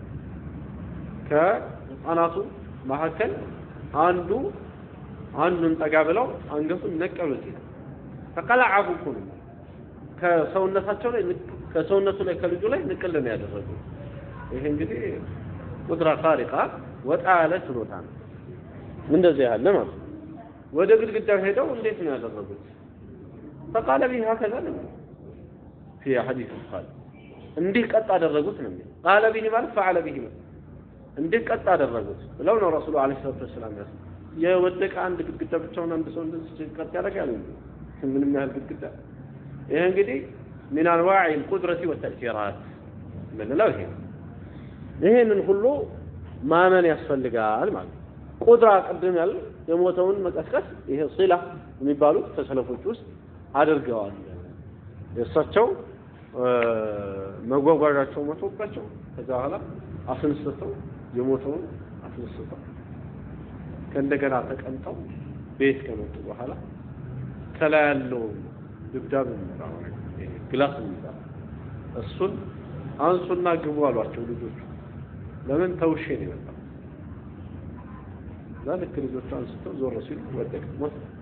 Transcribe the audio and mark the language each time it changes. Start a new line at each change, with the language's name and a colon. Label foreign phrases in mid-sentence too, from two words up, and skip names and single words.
Amharic: ከአናቱ መሐከል አንዱን ጠጋ ብለው አንገቱን ነቀሉት ተቀላዓፉኩን ከሰውነቱ ላይ ከልጁ ላይ ንቅል ነው ያደረጉት ይሄ እንግዲህ ቁድራ ኻሪቃ ወጣለ ችሎታ ነው እንደዚህ ያለ ማለት ወደ ግድግዳው ሄደው እንዴት ነው ያደረጉት
Arabic: فقال به هكذا في حديث قال
Amharic: እንዲህ ቀጥ አደረጉት ነው
Arabic: قال به
Amharic: ማለት
Arabic: فعل به
Amharic: እንዲህ ቀጥ አደረጉት ብለው ነው ረሱሉ አለይሂ ሰላቱ ወሰለም የወደቀ አንድ ግድግዳ ብቻውን አንድ ሰው እንደዚህ ቀጥ ያደርጋል ምንም ያህል ግድግዳ ይሄ እንግዲህ
Arabic: من انواع القدرة والتأثيرات من له
Amharic: ይሄንን ሁሉ ማመን ያስፈልጋል ማለት ቁድራ ቀደም ያለ የሞተውን መቀስቀስ ይሄ ሲላ የሚባሉት ተሰለፎች ውስጥ አድርገዋል የእሳቸው መጓጓዣቸው ሞቶባቸው ከዛ በኋላ አስነስተው የሞተውን አስነስተው ከእንደገና ተቀምጠው ቤት ከመጡ በኋላ ከላይ ያለው ድብዳብ ነው ግላስ ነው እሱን አንሱና ግቡ አሏቸው ልጆቹ ለምን ተውሼ ነው የመጣው ذلك ልጆቹ አንስተው ዞር ሲሉ ወደቀ ሞት